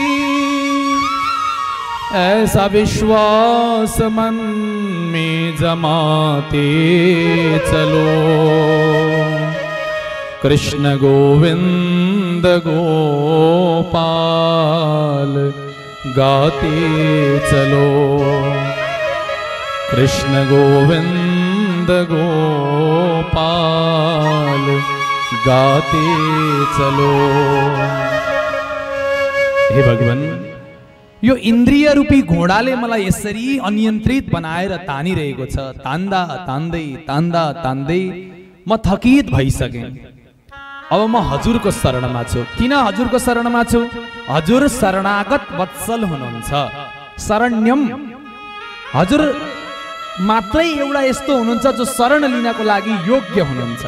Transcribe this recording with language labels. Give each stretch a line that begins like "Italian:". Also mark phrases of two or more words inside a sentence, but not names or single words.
Hindi: ऐसा विश्वास मन में जमाते चलो, कृष्ण गोविंद गोपाल गाते चलो, कृष्ण गोविंद गोपाल गाते चलो।
Nepali: हे भगवान, यो इन्द्रिय रूपी घोडाले मलाई यसरी अनियन्त्रित बनाएर तानिरहेको छ। तान्दा तान्दै तान्दा तान्दै म थकित भइसकेँ। अब म हजुरको शरणमा छु। किन हजुरको शरणमा छु? हजुर शरणागत वत्सल हुनुहुन्छ, शरण्यम हजुर मात्रै एउटा यस्तो हुनुहुन्छ जो शरण लिनको लागि योग्य हुनुहुन्छ।